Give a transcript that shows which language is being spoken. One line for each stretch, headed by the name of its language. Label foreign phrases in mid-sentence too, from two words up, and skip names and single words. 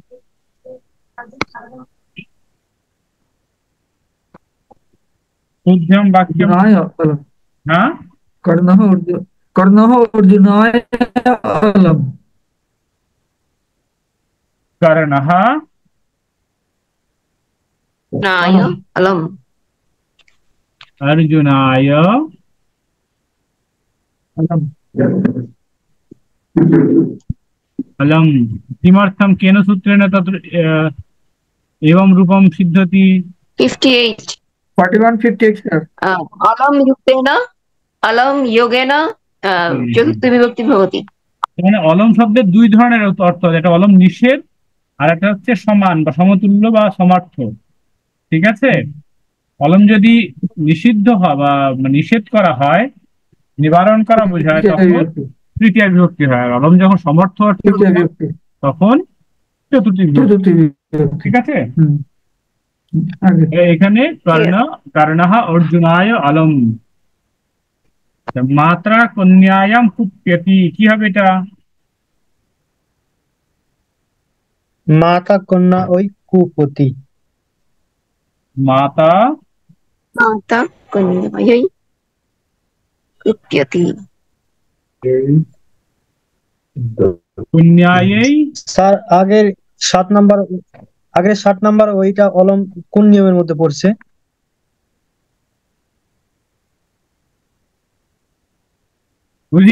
Sanskrit: শুদ্ধম বাক্যম। অর্জুনায় অলম।
Bangla: হ্যাঁ,
Sanskrit: কর্ণঃ অর্জুনায় অলম। কর্ণঃ नाय अलम अर्जुनाय অলম अलम। किमर्थम केन सूत्रेण तत्र एवं रूपम सिद्धति? 58
Bangla: 4158 স্যার।
Sanskrit: अलम युक्तेन अलम योगेन चतुर्थी विभक्ति भवति।
Bangla: এখানে অলম শব্দের দুই ধরনের অর্থ আছে, একটা অলম নিষেধ আর একটা হচ্ছে সমান বা সমতুল্য বা সমার্থ। ঠিক আছে, অলম যদি নিষিদ্ধ হয় বা নিষেধ করা হয়, নিবারণ করা বোঝায়, তখন তৃতীয় বিভক্তি হয়। আর অলম যখন সমর্থ অর্থে তৃতীয় বিভক্তি, তখন চতুর্থী বিভক্তি। চতুর্থী বিভক্তি। ঠিক আছে, আগে এখানে
Sanskrit: কর্ণঃ অর্জুনায় অলম। মাত্রা কন্যায়াম কুপ্যতি,
Bangla: কি হবে এটা?
Sanskrit: মাতা কন্যা ওই কুপতি। মাতা माता कन्यायै कुप्यति। কন্যাयै।
Bangla: স্যার আগের 7 নাম্বার ওইটা অলম কোন নিয়মের মধ্যে পড়ছে? বুঝিনি।